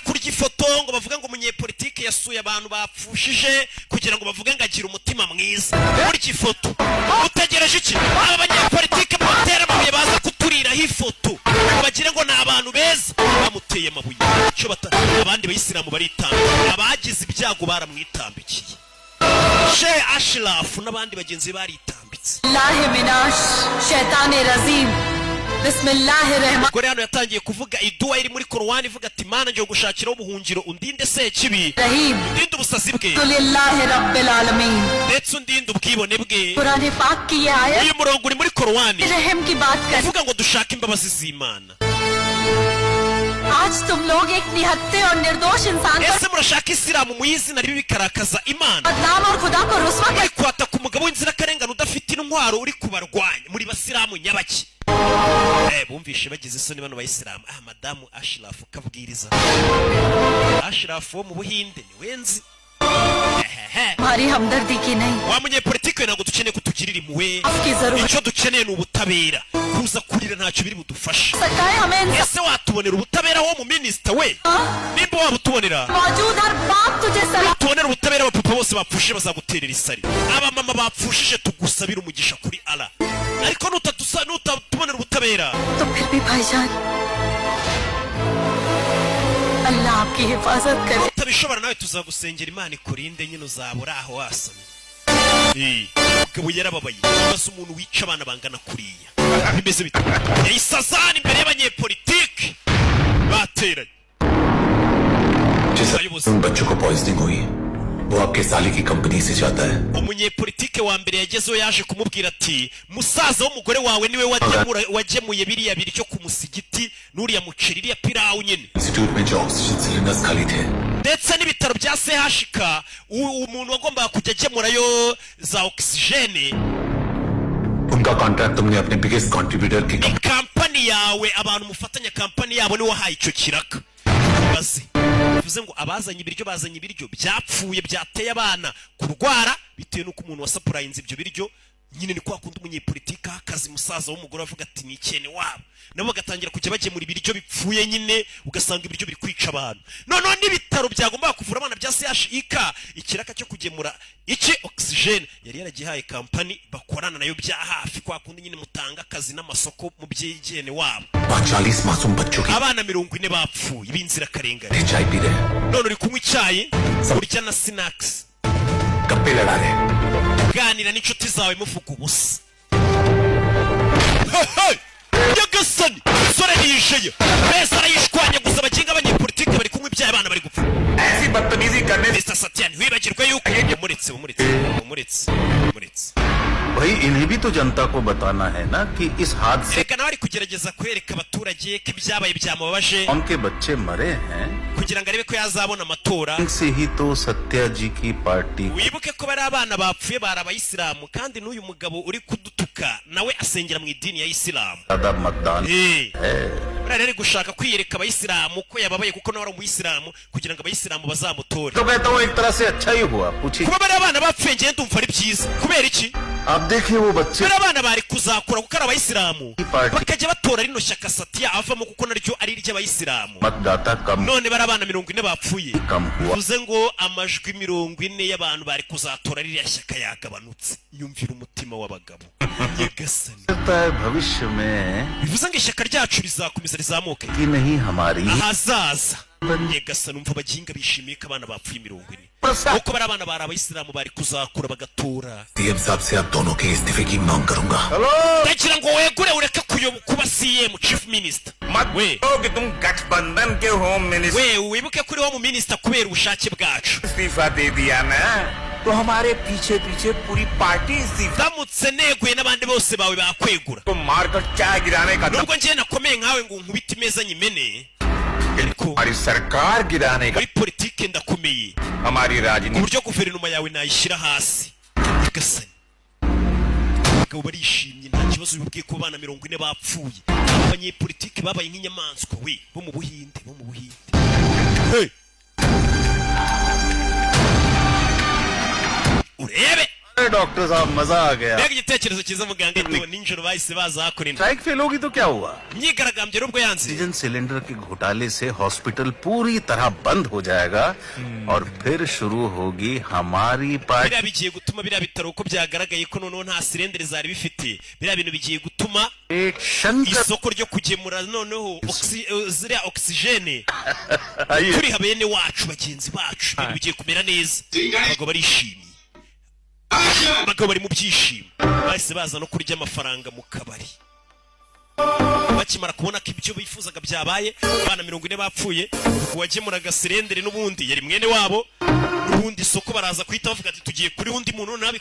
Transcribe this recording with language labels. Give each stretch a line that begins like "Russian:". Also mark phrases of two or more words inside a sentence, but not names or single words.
Kinyarwanda: kurya ifoto ngo bavuge ngo umunyepolitike yasuye abantu bapfushije kugira ngo bavuge ngo agira umutima mwiza kurya ifoto utegereje iki aba banyepolitike batera amabuye baza kuturiraho ifoto ngo bagire ngo ni abantu beza bamuteye amabuye abandi bayisilamu baritambika abagize ibyago baramwitambikiye Sheikh Ashraf n'abandi bagenzi baritambitse
Arabic: Bismillahirrahmanirrahim.
Kinyarwanda: gore hano yatangiye kuvuga iduwa iri muri Korowani ivuga ati Mana ngiye gushakiraho ubuhungiro undinde sekibi undinde ubusazi bwe
Arabic: Lillahi Rabbil Alamin.
Kinyarwanda: ndetse undinde ubwibone bwe
Hindi: कुरान पाक की ये आयत
Kinyarwanda: uyu murongo uri muri Korowani
Hindi: रहम की बात कर
Kinyarwanda: uvuga ngo dushake imbabazi z'Imana
Hindi: आज तुम लोग एक निहत्थे और निर्दोष इंसान पर
Kinyarwanda: ese murashaka isilamu mu izina ribi bikarakaza Imana
Hindi: बदनाम और खुदा को रुस्वा कर
Kinyarwanda: kwataka umugabo w'inzirakarengane udafite intwaro uri kubarwanya muri basilamu nyabaki bumvishe bagize isoni bano bayisilamu madamu Ashraf kabwiriza Ashraf wo mu Buhinde ni wenzi
Hindi: हमारी हमदर्दी की नहीं
Kinyarwanda: wa munyepolitike ntabwo dukeneye kutugirira impuhwe
Hindi: आपकी जरूरत
Kinyarwanda: icyo dukeneye ni ubutabera kuza kurira ntacyo biri budufashe
Hindi: सरकार हमें इंसान
Kinyarwanda: ese watubonera ubutabera wo mu minisita we nimba wabutubonera
Hindi: मौजूद हर बाप तुझे सलाम
Kinyarwanda: tubonera ubutabera abapapa bose bapfushije bazaguterera isari abamama bapfushije tugusabira umugisha kuri Allah ariko nutatubonera ubutabera
Hindi: तो फिर भी भाईजान अल्लाह आपकी हिफाजत करे
Kinyarwanda: utabishobora nawe tuzagusengera Imana ikurinde nyine uzabura aho wasamye umugabo yarababaye maze umuntu wica abana bangana kuriya bimeze bite yayisazana imbere y'abanyepolitike bateranye
Hindi: जिस उन बच्चों को पॉइजनिंग हुई वो आपके साले की कंपनी से जाता है
Kinyarwanda: umunyepolitike wa mbere yagezeho yaje kumubwira ati musaza w'umugore wawe niwe wagemuye biriya biryo ku musigiti n'uriya muceri iriya pirawu nyine
Hindi: इंस्टीट्यूट में जो
English: oxygen cylinders
Hindi: खाली थे
Kinyarwanda: ndetse n'ibitaro bya CHK umuntu wagombaga kujya agemurayo za oxygene
Hindi: उनका कॉन्ट्रैक्ट तुमने अपने
English: biggest contributor
Hindi: की
Kinyarwanda: kampani yawe abantu mufatanya kampani yabo ni wahaye icyo kiraka bazi bivuze ngo abazanye ibiryo bazanye ibiryo byapfuye byateye abana kurwara bitewe n'uko umuntu wasapurayinze ibyo biryo nyine ni kwa kundi umunyepolitike akazi musaza w'umugore avuga ati ni ikene wabo nabo bagatangira kujya bagemura ibiryo bipfuye nyine ugasanga ibiryo biri kwica abantu noneho n'ibitaro byagombaga kuvura abana bya CHK ikiraka cyo kugemura iki oxygene yari yaragihaye kampani bakorana nayo bya hafi kwa kundi nyine mutanga akazi n'amasoko mu byigene wabo
Hindi: 40 मासूम बच्चों की
Kinyarwanda: abana 40 bapfuye b'inzirakarengane
Hindi: चाय पी रहे हैं
Kinyarwanda: none uri kunywa icyayi urya na snacks
Hindi: गप्पे लड़ा रहे हैं
Kinyarwanda: ganira n'inshuti zawe muvuga ubusa nyagasani sore yisheye beza arayishwanya gusa abaginga abanyepolitike bari kunywa ibyaha abana bari gupfa
Hindi: ऐसी बदतमीजी करने
Kinyarwanda: Mr. Satyan wibagirwe yuko umuretse
Hindi: भाई इन्हें भी तो जनता को बताना है ना कि इस हादसे
Kinyarwanda: reka nawe ari kugerageza kwereka abaturage ko ibyabaye byamubabaje
Hindi: उनके बच्चे मरे हैं
Kinyarwanda: kugira ngo arebe ko yazabona amatora
Hindi: से ही तो सत्या जी की पार्टी
Kinyarwanda: wibuke ko bari abana bapfuye bari abayisilamu kandi n'uyu mugabo uri kudutuka nawe asengera mu idini ya isilamu
Hindi: ज्यादा मतदान
Kinyarwanda: buriya rero gushaka kwiyereka abayisilamu ko yababaye kuko nawe ari umuyisilamu kugira ngo abayisilamu bazamutore
Hindi: तो कहता हूँ एक तरह से अच्छा ही हुआ पूछिए
Kinyarwanda: kuba bari abana bapfuye ngiye ndumva ari byiza kubera iki
Hindi: आप देखिए वो बच्चे
Kinyarwanda: bari abana bari kuzakura kuko ari abayisilamu Party. bakajya batora rino shyaka Satya avamo kuko naryo ari iry'abayisilamu
Hindi: मतदाता कम
Kinyarwanda: none bari abana 40 bapfuye
Hindi: कम हुआ
Kinyarwanda: bivuze ngo amajwi 40 y'abantu bari kuzatora ririya shyaka yagabanutse nyumvira umutima w'abagabo nyagasani
Hindi: लगता है भविष्य में
Kinyarwanda: bivuze ngo ishyaka ryacu rizakomeza rizamuke
Hindi: कि नहीं हमारी
Kinyarwanda: ahazaza nyagasani umva abaginga bishimiye ko abana bapfuye 40 kuko bari abana bari abayisilamu bari kuzakura bagatora
Hindi: सीएम साहब से आप दोनों के इस्तीफे की मांग करूंगा
Kinyarwanda: ndagira ngo wegure ureke kuba CM
English: chief minister
Kinyarwanda: मत we
Hindi: कि तुम गठबंधन के
English: home minister
Kinyarwanda: we wibuke kuri wo mu minister kubera ubushake bwacu
Hindi: इस्तीफा दे दिया ना तो हमारे पीछे पीछे पूरी पार्टी इस्तीफा
Kinyarwanda: ndamutse neguye n'abandi bose bawe bakwegura
Hindi: को मारकर चाय गिराने का
Kinyarwanda: nubwo ngiye nakomeye nkawe ngo nkubite imeza nyimene ariko
Hindi: हमारी सरकार गिराने का
Kinyarwanda: muri politike ndakomeye हमारी ku राजनीति buryo guverinoma yawe nayishyira hasi nyagasani abagabo barishimye nta kibazo bibabwiye ko abana 40 bapfuye abanyepolitike babaye nk'inyamaswa we bo mu Buhinde hey! urebe
Hindi: डॉक्टर साहब मजा आ गया
Kinyarwanda: mbega igitekerezo cyiza muganga ito ninjoro bahise baza hakorera
English: strike fail
Hindi: होगी तो क्या हुआ
Kinyarwanda: imyigaragambyo n'ubwo yanze
English: oxygen cylinder
Hindi: के घोटाले से हॉस्पिटल पूरी तरह बंद हो जाएगा और फिर शुरू होगी हमारी पार्टी
Kinyarwanda: biriya bigiye gutuma biriya bitaro uko byagaragaye ko noneho nta sirendere zari bifite biriya bintu bigiye gutuma शंकर isoko ryo kugemura noneho ziriya oxygene आइए turiha bene wacu bagenzi bacu ibintu bigiye kumera neza abagabo barishimye abagabo bari mu byishimo bahise baza no kurya amafaranga mu kabari bakimara kubona ko ibyo bifuzaga byabaye abana 40 bapfuye uwagemuraga sirendere n'ubundi yari mwene wabo n'ubundi soko baraza kwita bavuga ati tugiye kuri undi muntu nabi